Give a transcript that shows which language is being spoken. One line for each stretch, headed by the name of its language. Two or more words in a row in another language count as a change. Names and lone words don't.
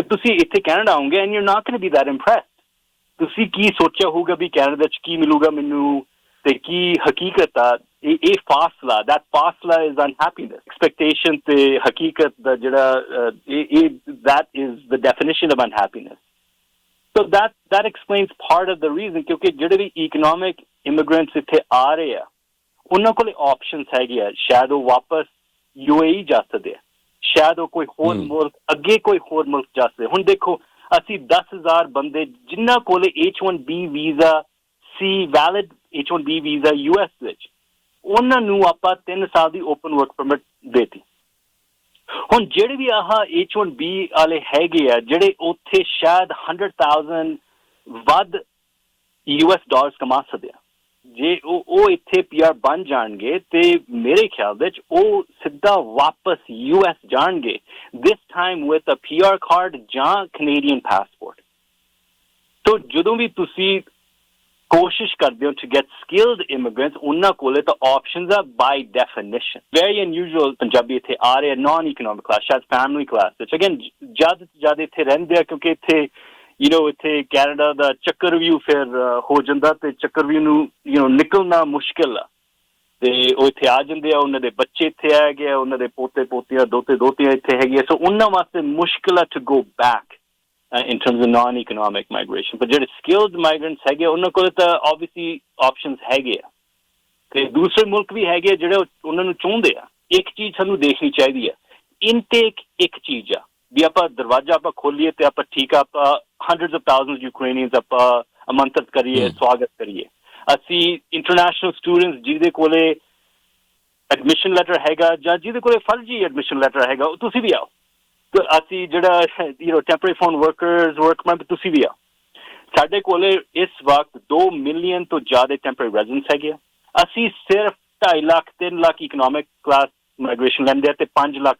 Punjabi: ਤੁਸੀਂ ਇੱਥੇ ਕੈਨੇਡਾ ਆਉਂਗੇ
English: and you not going to be that impressed
Punjabi: ਤੁਸੀਂ ਕੀ ਸੋਚਿਆ ਹੋਊਗਾ ਵੀ ਕੈਨੇਡਾ 'ਚ ਕੀ ਮਿਲੂਗਾ ਮੈਨੂੰ ਤੇ ਕੀ ਹਕੀਕਤ ਆ ਇਹ
English: ਫਾਸਲਾ that ਫਾਸਲਾ is unhappiness expectation
Punjabi: ਤੇ ਹਕੀਕਤ ਦਾ ਜਿਹੜਾ ਇਹ
English: that is the definition of unhappiness so that explains part of the reason
Punjabi: ਕਿਉਂਕਿ ਜਿਹੜੇ ਵੀ
English: economic immigrants
Punjabi: ਇੱਥੇ ਆ ਰਹੇ ਆ ਉਹਨਾਂ ਕੋਲ ਆਪਸ਼ਨਸ ਹੈਗੇ ਆ ਸ਼ਾਇਦ ਉਹ ਵਾਪਸ UAE ਜਾ ਸਕਦੇ ਆ ਸ਼ਾਇਦ ਉਹ ਕੋਈ ਹੋਰ ਮੁਲਕ ਅੱਗੇ ਕੋਈ ਹੋਰ ਮੁਲਕ ਜਾ ਸਕਦੇ ਹੁਣ ਦੇਖੋ ਅਸੀਂ 10,000 ਬੰਦੇ ਜਿਨ੍ਹਾਂ ਕੋਲ H1B ਵੀਜ਼ਾ ਸੀ
English: valid H1B visa
Punjabi: US ਵਿੱਚ ਉਹਨਾਂ ਨੂੰ ਆਪਾਂ 3 ਸਾਲ ਦੀ
English: open work permit
Punjabi: ਦੇਤੀ ਹੁਣ ਜਿਹੜੇ ਵੀ ਆਹ H1B ਵਾਲੇ ਹੈਗੇ ਆ ਜਿਹੜੇ ਉੱਥੇ ਸ਼ਾਇਦ 100,000 ਵੱਧ US ਡਾਲਰਸ ਕਮਾ ਸਕਦੇ ਆ ਜੇ ਉਹ ਇੱਥੇ PR ਬਣ ਜਾਣਗੇ ਤੇ ਮੇਰੇ ਖਿਆਲ ਵਿੱਚ ਉਹ ਸਿੱਧਾ ਵਾਪਸ US ਜਾਣਗੇ
English: this time with a PR card
Punjabi: ਜਾਂ
English: Canadian passport
Punjabi: ਤੋ ਜਦੋਂ ਵੀ ਤੁਸੀਂ ਕੋਸ਼ਿਸ਼ ਕਰਦੇ ਹੋ
English: to get skilled immigrants
Punjabi: ਉਹਨਾਂ ਕੋਲੇ ਤਾਂ ਆਪਸ਼ਨਸ ਆ
English: by definition very unusual
Punjabi: ਪੰਜਾਬੀ ਇੱਥੇ ਆ ਰਹੇ
English: non economic class
Punjabi: ਸ਼ਾਇਦ
English: family class
Punjabi: ਵਿੱਚ ਅਗੇਨ ਜ਼ਿਆਦਾ ਤੋਂ ਜ਼ਿਆਦਾ ਇੱਥੇ ਰਹਿੰਦੇ ਆ ਕਿਉਂਕਿ ਇੱਥੇ ਇੱਥੇ ਕੈਨੇਡਾ ਦਾ ਚੱਕਰਵਿਊ ਫਿਰ ਹੋ ਜਾਂਦਾ ਤੇ ਚੱਕਰਵਿਊ ਨੂੰ ਨਿਕਲਣਾ ਮੁਸ਼ਕਿਲ ਆ ਤੇ ਉਹ ਇੱਥੇ ਆ ਜਾਂਦੇ ਆ ਉਹਨਾਂ ਦੇ ਬੱਚੇ ਇੱਥੇ ਆ ਗਏ ਉਹਨਾਂ ਦੇ ਪੋਤੇ ਪੋਤੀਆਂ ਦੋਤੇ ਦੋਤੀਆਂ ਇੱਥੇ ਹੈਗੀਆਂ ਸੋ ਉਹਨਾਂ ਵਾਸਤੇ ਮੁਸ਼ਕਿਲ ਆ
English: to go back in terms of non-economic migration but
Punjabi: ਜਿਹੜੇ
English: skilled migrants
Punjabi: ਹੈਗੇ ਉਹਨਾਂ ਕੋਲ ਤਾਂ
English: obviously options
Punjabi: ਹੈਗੇ ਆ ਤੇ ਦੂਸਰੇ ਮੁਲਕ ਵੀ ਹੈਗੇ ਜਿਹੜੇ ਉਹਨਾਂ ਨੂੰ ਚਾਹੁੰਦੇ ਆ ਇੱਕ ਚੀਜ਼ ਸਾਨੂੰ ਦੇਖਣੀ ਚਾਹੀਦੀ ਆ ਇਨਟੇਕ ਇੱਕ ਚੀਜ਼ ਆ ਵੀ ਆਪਾਂ ਦਰਵਾਜ਼ਾ ਆਪਾਂ ਖੋਲੀਏ ਤੇ ਆਪਾਂ ਠੀਕ ਆ ਆਪਾਂ
English: hundreds of thousands Ukrainians
Punjabi: ਆਪਾਂ ਆਮੰਤਰਿਤ ਕਰੀਏ ਸਵਾਗਤ ਕਰੀਏ ਅਸੀਂ
English: international students
Punjabi: ਜਿਹਦੇ ਕੋਲੇ
English: admission letter
Punjabi: ਹੈਗਾ ਜਾਂ ਜਿਹਦੇ ਕੋਲੇ ਫਰਜ਼ੀ
English: admission letter
Punjabi: ਹੈਗਾ ਤੁਸੀਂ ਵੀ ਆਓ ਅਸੀਂ ਜਿਹੜਾ
English: temporary foreign workers workman
Punjabi: ਤੁਸੀਂ ਵੀ ਆ ਸਾਡੇ ਕੋਲੇ ਇਸ ਵਕਤ 2 ਮਿਲੀਅਨ ਤੋਂ ਜ਼ਿਆਦਾ
English: temporary residents
Punjabi: ਹੈਗੇ ਆ ਅਸੀਂ ਸਿਰਫ 2.5 ਲੱਖ 3 ਲੱਖ
English: economic class migration
Punjabi: ਲੈਂਦੇ ਆ ਤੇ 5 ਲੱਖ